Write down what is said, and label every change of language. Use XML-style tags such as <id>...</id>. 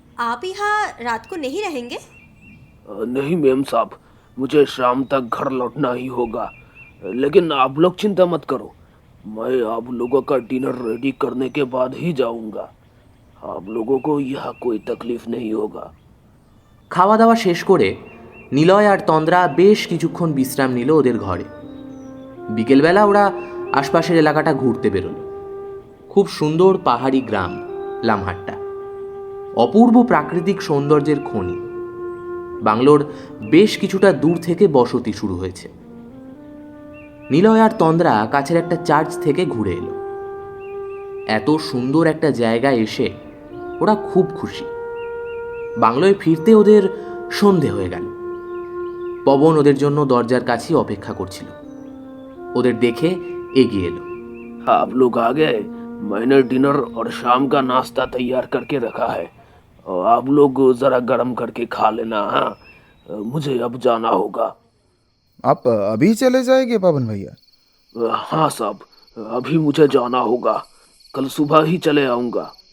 <hi>आप यहाँ रात को नहीं रहेंगे? नहीं मेम साहब, मुझे शाम तक घर लौटना ही होगा। लेकिन आप लोग चिंता मत करो, मैं आप लोगों का डिनर रेडी करने के बाद ही जाऊंगा। आप लोगों को यहाँ कोई तकलीफ नहीं होगा।</hi> <bn>খাওয়া দাওয়া শেষ করে নিলয় আর তন্দ্রা বেশ কিছুক্ষণ বিশ্রাম নিল ওদের ঘরে। বিকেলবেলা ওরা আশপাশের এলাকাটা ঘুরতে বেরোল। খুব সুন্দর পাহাড়ি গ্রাম লামহাট্টা, অপূর্ব প্রাকৃতিক সৌন্দর্যের খনি। বাংলোর বেশ কিছুটা দূর থেকে বসতি শুরু হয়েছে। নিলয় আর তন্দ্রা কাছের একটা চার্চ থেকে ঘুরে এলো। এত সুন্দর একটা জায়গায় এসে ওরা খুব খুশি। বাংলোয় ফিরতে ওদের সন্ধে হয়ে গেল। পবন ওদের জন্য দরজার কাছেই অপেক্ষা করছিল। ওদের দেখে এগিয়ে এলো।</bn> <hi>आप लोग आ गए। मैंने डिनर और शाम का नाश्ता तैयार करके रखा है, और आप लोग ज़रा गर्म करके खा लेना। हाँ, मुझे अब जाना होगा। आप अभी चले जाएंगे पवन भैया? हाँ साहब, अभी मुझे जाना होगा। कल सुबह ही चले आऊँगा।</hi>